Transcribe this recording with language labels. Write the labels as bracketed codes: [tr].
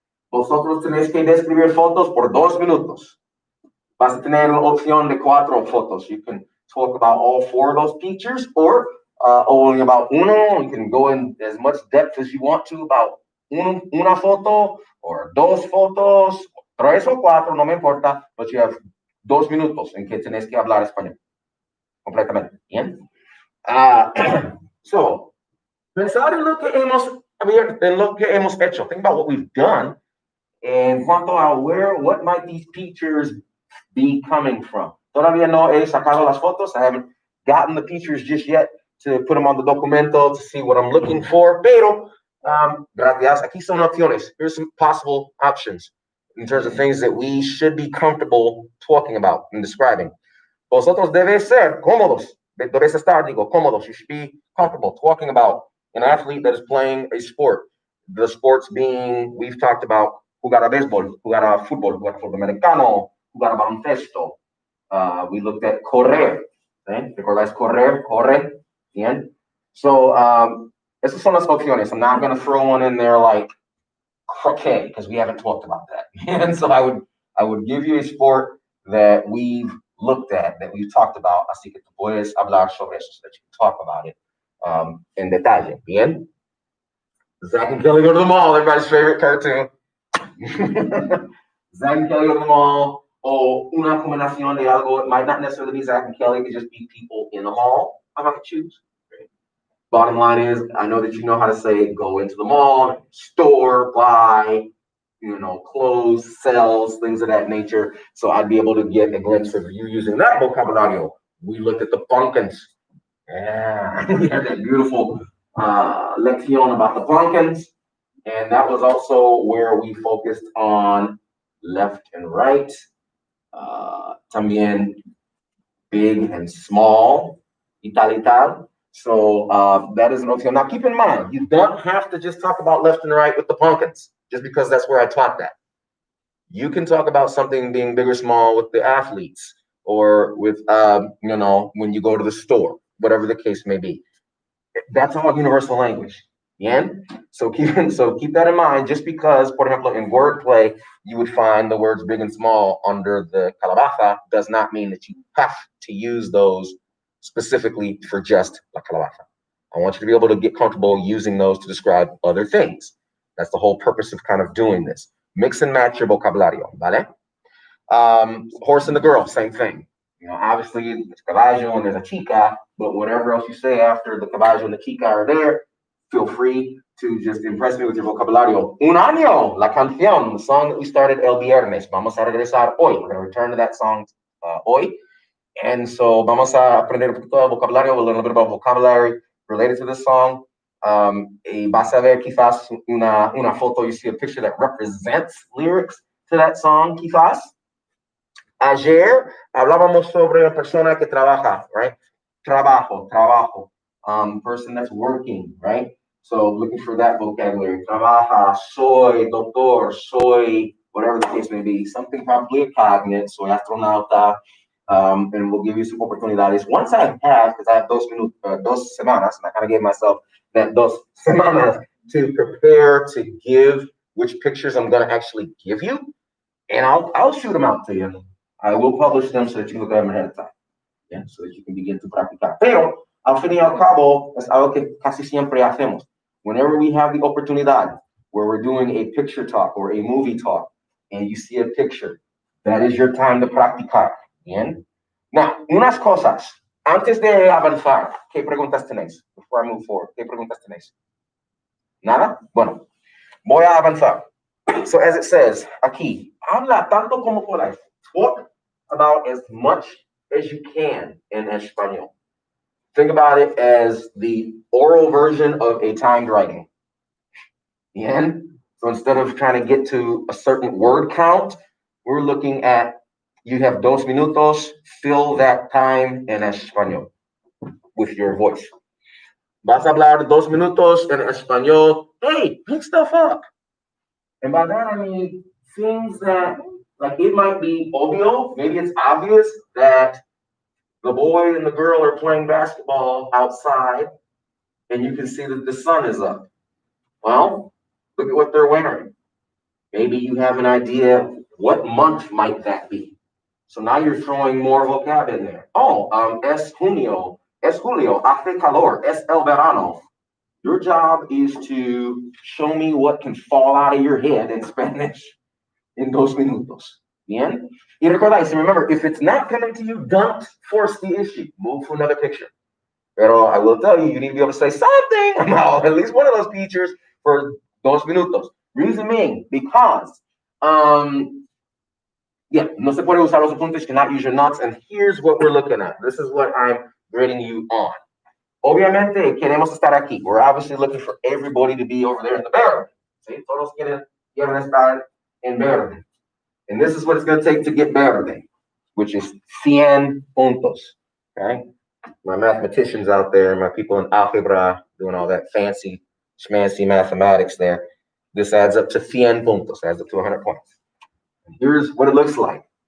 [es] Vosotros tenéis que describir fotos por 2 minutos. Vas a tener una opción de 4 fotos. [en] You can talk about all 4 of those pictures or only about uno. You can go in as much depth as you want to about una foto or 2 fotos, [es] 3 o 4, no me importa, [en] but you have 2 minutos [es] en que tenéis que hablar español. [en] Completamente. Bien. [es] So, pensar en lo que hemos hecho. [en] Think about what we've done. [es] En cuanto a [en] what might these pictures be coming from? [es] Todavía no he sacado las fotos. [en] I haven't gotten the pictures just yet to put them on the documento to see what I'm looking for. [es] Pero, gracias. Aquí son opciones. [en] Here's some possible options in terms of things that we should be comfortable talking about and describing. [es] Vosotros debes ser cómodos. Debes estar, digo, cómodos. [en] You should be comfortable talking about an athlete that is playing a sport. The sports being, we've talked about [es] jugar a béisbol, jugar a fútbol americano, jugar a baloncesto. [en] We looked at [es] correr. ¿Eh? ¿Recordáis correr? Corre. Bien. So, esas son las opciones. [en] I'm not going to throw one in there like croquet because we haven't talked about that. And so I would give you a sport that we've looked at, that we've talked about. [es] Así que tú puedes hablar sobre eso, [en] so that you can talk about it [es] en detalle. Bien. [en] Zach and Kelly go to the mall, everybody's favorite cartoon. Zach and Kelly go to the mall, or [es] una combinación de algo. [en] It might not necessarily be Zach and Kelly, it could just be people in the mall. I'm going to choose. Bottom line is, I know that you know how to say go into the mall, store, buy, clothes, sells, things of that nature. So I'd be able to get a glimpse of you using that vocabulario. We looked at the pumpkins. Yeah, we had that beautiful lección about the pumpkins. And that was also where we focused on left and right. [es] También [en] big and small, [es] y tal y tal. [en] So that is an option. Now keep in mind, you don't have to just talk about left and right with the pumpkins, just because that's where I taught that. You can talk about something being big or small with the athletes, or with when you go to the store, whatever the case may be. That's all universal language. Yeah. So keep that in mind. Just because, for example, in wordplay, you would find the words big and small under the calabaza, does not mean that you have to use those specifically for just [es] la calabaza. [en] I want you to be able to get comfortable using those to describe other things. That's the whole purpose of kind of doing this. Mix and match your vocabulario, [es] ¿vale? [en] Horse and the girl, same thing. Obviously, it's caballo and there's a chica, but whatever else you say after the caballo and the chica are there, feel free to just impress me with your vocabulario. [es] Un año, la canción, [en] the song that we started [es] el viernes. Vamos a regresar hoy. [en] We're going to return to that song hoy. And so [es] vamos a aprender un poquito de vocabulario. [en] We'll learn a little bit about vocabulary related to this song. [es] Y vas a ver quizás una foto, [en] you see a picture that represents lyrics to that song, quizás. [es] Ayer hablábamos sobre una persona que trabaja, [en] right? [es] Trabajo. [en] Person that's working, right? So looking for that vocabulary. [es] Trabaja, soy doctor, soy [en] whatever the case may be. Something probably a cognate, [es] soy astronauta, [en] and we'll give you some opportunities. Once I have, because I have dos semanas, and I kind of gave myself that dos semanas to prepare to give which pictures I'm going to actually give you, and I'll shoot them out to you. I will publish them so that you can look at them ahead of time. Yeah, so that you can begin to practicar. [es] Pero, al fin y al cabo, es algo que casi siempre hacemos. [en] Whenever we have the opportunidad where we're doing a picture talk or a movie talk, and you see a picture, that is your time to practicar. [es] Bien? Now, unas cosas. Antes de avanzar, ¿qué preguntas tenéis? [en] Before I move forward, [es] ¿qué preguntas tenéis? ¿Nada? Bueno, voy a avanzar. [en] So as it says, [es] aquí, habla tanto como podáis. [en] Talk about as much as you can in Espanol. Think about it as the oral version of a timed writing. Bien? So instead of trying to get to a certain word count, we're looking at you have dos minutos, fill that time [es] en español [en] with your voice. [es] Vas a hablar 2 minutos en español. [en] Hey, pick stuff up. And by that I mean things that, like, it might be obvio, maybe it's obvious that the boy and the girl are playing basketball outside and you can see that the sun is up. Well, look at what they're wearing. Maybe you have an idea what month might that be. So now you're throwing more vocab in there. [es] Oh, es junio, hace calor, es el verano. [en] Your job is to show me what can fall out of your head in Spanish in dos minutos. Bien? [es] Y recordáis, [en] and remember, if it's not coming to you, don't force the issue. Move to another picture. Pero I will tell you, you need to be able to say something about at least one of those features for dos minutos. Reason being, because [es] no se puede usar los apuntes, [en] you cannot use your notes, and here's what we're looking at. This is what I'm grading you on. [es] Obviamente, queremos estar aquí. [en] We're obviously looking for everybody to be over there in the verde. See, [es] todos quieren estar en verde. [en] And this is what it's going to take to get verde, which is 100 puntos. Okay? My mathematicians out there, my people in algebra doing all that fancy, schmancy mathematics there. This adds up to 100 puntos, adds up to 100 points. Here's what it looks like.